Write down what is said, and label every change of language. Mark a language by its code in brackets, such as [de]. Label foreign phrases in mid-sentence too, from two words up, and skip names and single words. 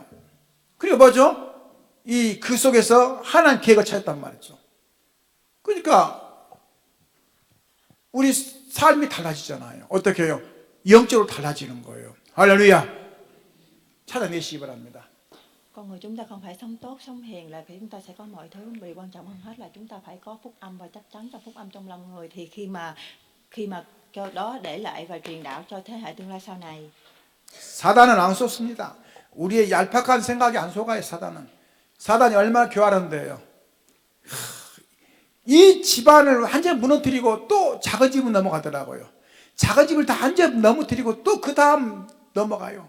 [ko] 그리고 뭐죠? 그 속에서 하나님 계획을 찾았단 말이죠. 그러니까 우리 삶이 달라지잖아요. 어떻게 해요? 영적으로 달라지는 거예요. 할렐루야. 찾아내시기 바랍니다. [vi] Con người chúng ta không phải sống tốt, sống hiền là chúng ta sẽ có mọi thứ. Vì quan trọng hơn hết là chúng ta phải có phúc âm, và chắc chắn trong phúc âm trong lòng người thì khi mà cho đó để lại và truyền đạo cho thế hệ tương lai sau này. [ko] 사단은 안 속습니다. 우리의 얄팍한 생각이 안 속아요. 사단이 얼마나 교활한데요. 이 집안을 완전히 무너뜨리고 또 작은 집은 넘어가더라고요. 작은 집을 다 완전히 넘어뜨리고 또 그 다음 넘어가요.